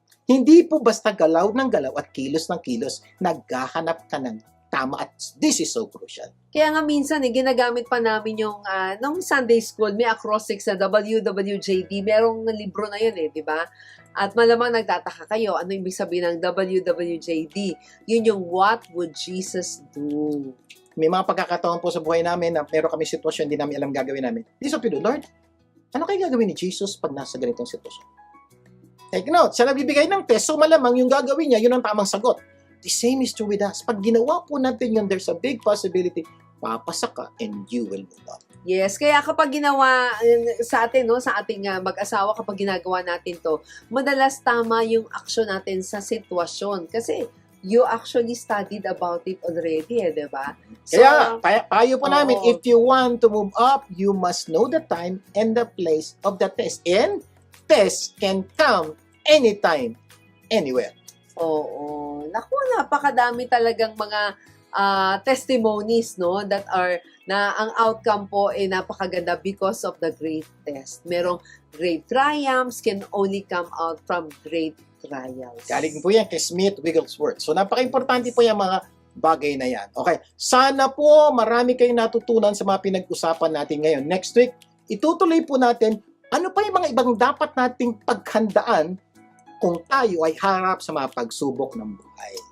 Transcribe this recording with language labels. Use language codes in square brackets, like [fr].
[tl] Hindi po basta galaw ng galaw at kilos ng kilos, naghahanap ka ng tama at this is so crucial. Kaya nga minsan, ginagamit pa namin yung, nung Sunday School, may acrostics na WWJD, merong libro na yun di ba? At malamang nagtataka kayo, ano ibig sabihin ng WWJD? [en] Yun yung What Would Jesus Do? [tl] May mga pagkakataon po sa buhay namin na meron kami sitwasyon, hindi namin alam gagawin namin. This is what we do, Lord, ano kayo gagawin ni Jesus pag nasa ganitong sitwasyon? Take note, siya nagbibigay ng test, so malamang yung gagawin niya, yun ang tamang sagot. [en] The same is true with us. Pag ginawa po natin yun, there's a big possibility, papasa ka and you will move on. [tl] Yes, kaya kapag ginawa sa atin, no, sa ating mag-asawa, kapag ginagawa natin to, madalas tama yung aksyon natin sa sitwasyon. [en] Kasi you actually studied about it already, di ba? So, [tl] Kaya, payo po namin, oo. [en] if you want to move up, you must know the time and the place of the test. And test can come anytime, anywhere. [tl] oo. Naku, napakadami talagang mga testimonies, no, that are, na ang outcome po ay napakaganda because of the great test. [en] Merong great triumphs can only come out from great trials. [tl] Galing po yan kay Smith Wigglesworth. So, napaka-importante po yung mga bagay na yan. Okay, sana po marami kayong natutunan sa mga pinag-usapan natin ngayon. Next week, itutuloy po natin ano pa yung mga ibang dapat nating paghandaan kung tayo ay harap sa mga pagsubok ng buhay.